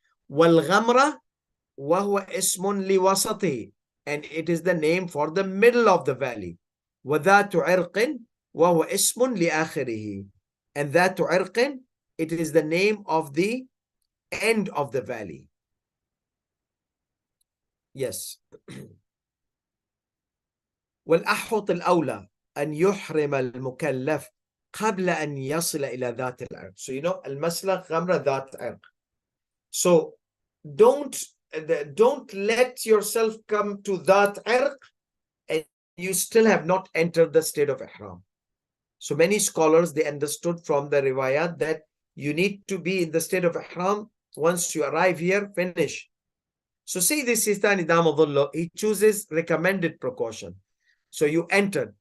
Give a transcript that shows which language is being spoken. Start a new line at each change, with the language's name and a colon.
Arabic: والغمرة وهو اسم لوسطه,
English: and it is the name for the middle of the valley.
Arabic: وذات عرق وهو اسم لآخره,
English: and ذات عرق, it is the name of the end of the valley. Yes.
Arabic: والأحوط الأولى أن يحرم المكلف قبل أن يصل إلى ذات العرق.
English: So you know, المسلخ غمرة ذات عرق. So don't let yourself come to that عرق and you still have not entered the state of ihram. So many scholars, they understood from the riwayat that you need to be in the state of ihram. Once you arrive here, finish. So say this Sistani Damadullah, he chooses recommended precaution. So you entered.